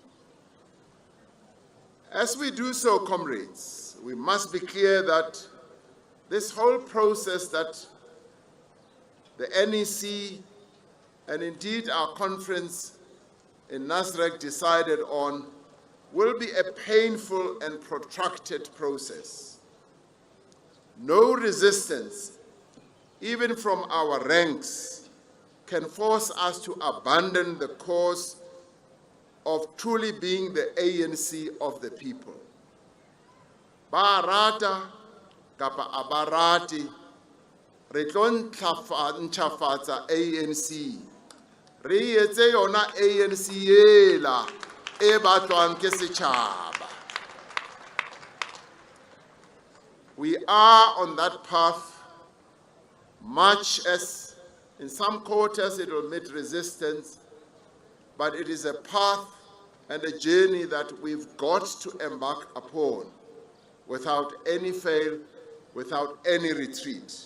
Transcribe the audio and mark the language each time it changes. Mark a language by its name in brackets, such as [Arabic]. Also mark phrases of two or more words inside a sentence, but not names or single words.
[English] As we do so, comrades, we must be clear that this whole process that the NEC and indeed our conference in Nasrec decided on will be a painful and protracted process. No resistance, even from our ranks, can force us to abandon the cause of truly being the ANC of the people. [Southern Sotho] Ba rata kapa abarati re tlo ntlafatsa ANC, re etse yona ANC yela e batlwang ke setjhaba. [English] We are on that path, much as in some quarters it will meet resistance, but it is a path and a journey that we've got to embark upon without any fail, without any retreat.